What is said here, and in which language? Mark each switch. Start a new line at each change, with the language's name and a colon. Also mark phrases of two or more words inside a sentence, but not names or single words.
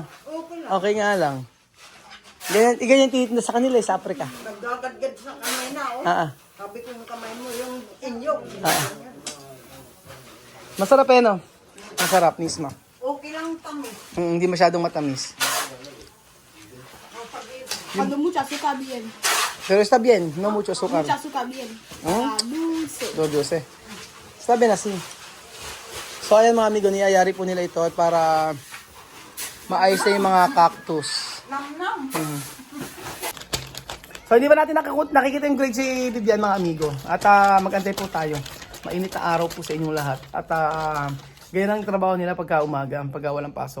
Filipino: Okay nga lang. Ganyan tinitinda sa kanila sa Africa. Nagdagadgad sa kamay na, Sabi ko yung kamay mo, yung inyo. Masarap eh, no? Masarap, mismo. Okay lang tamis. Hindi masyadong matamis.
Spanish: Cuando mucho azúcar bien. Pero está bien, no mucho azúcar. Mucho azúcar bien. Dulce. Dulce. Está bien así.
Filipino: So ayan mga amigo, niyayari po nila ito para maayos na yung mga cactus. So hindi ba natin nakikita yung grade si Vivian mga amigo? At mag-antay po tayo. Mainit na araw po sa inyong lahat. At ganyan ang trabaho nila pagka umaga, pagka walang pasok.